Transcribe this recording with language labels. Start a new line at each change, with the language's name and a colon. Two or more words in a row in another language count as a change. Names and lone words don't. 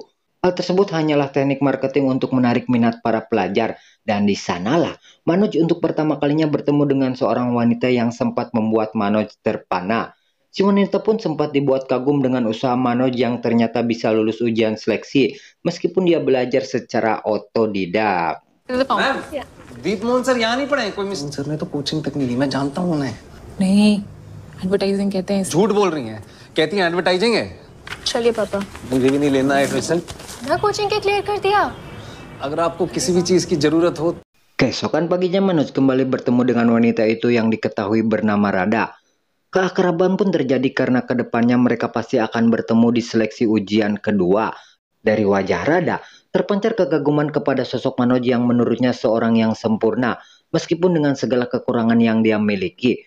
Indonesian: Hal tersebut hanyalah teknik marketing untuk menarik minat para pelajar, dan di sanalah Manoj untuk pertama kalinya bertemu dengan seorang wanita yang sempat membuat Manoj terpana. Si wanita pun sempat dibuat kagum dengan usaha Manoj yang ternyata bisa lulus ujian seleksi, meskipun dia belajar secara otodidak.
Hindi: मैम दीप मोहन सर यहाँ नहीं पढ़े कोई मिस सर ने तो कोचिंग तक नहीं ली मैं जानता हूँ उन्हें नहीं एडवर्टाइजिंग कहते हैं झूठ बोल रही हैं कहती हैं एडवर्टाइजिंग है चलिए पापा मुझे भी नहीं लेना है एडमिशन ना कोचिंग के क्लियर कर दिया अगर आपको किसी भी चीज की जरूरत हो
Indonesian: Keesokan paginya Manoj kembali bertemu dengan wanita itu yang diketahui bernama Rada. Keakraban pun terjadi karena kedepannya mereka pasti akan bertemu di seleksi ujian kedua. Dari wajah Rada terpancar kegaguman kepada sosok Manoj yang menurutnya seorang yang sempurna, meskipun dengan segala kekurangan yang dia miliki.